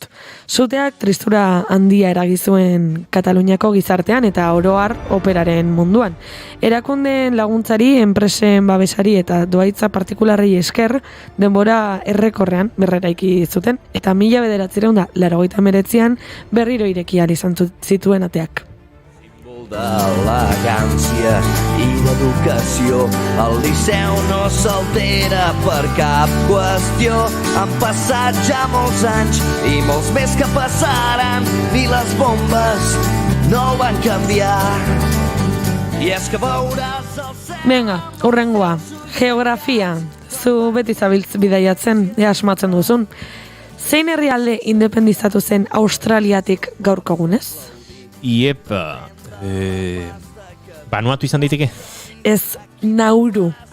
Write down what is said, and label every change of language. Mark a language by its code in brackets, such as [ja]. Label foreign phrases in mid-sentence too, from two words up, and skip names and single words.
[eu] Suteak tristura handia eragizuen Kataluniako gizartean eta oroar operaren munduan. Erakundeen laguntzari, enpresen babesari eta doaitza partikularrei esker denbora errekorrean berreraiki zuten eta 1989an berriro ireki ahal izan zituen ateak. [ca] D'elegància i d'educació, el Liceu no s'altera per cap qüestió. Han passat ja molts anys i molts més que passaran, ni les bombes no ho van canviar. I és que veuràs el cel... [eu] Venga, hurrengoa, geografia. Zu beti zabiltz bidaiatzen, asmatzen duzun. Zein herrialde independizatu zen Australiatik gaurko egunez? Iepa... Banuatu izan daiteke? Ez, Nauru.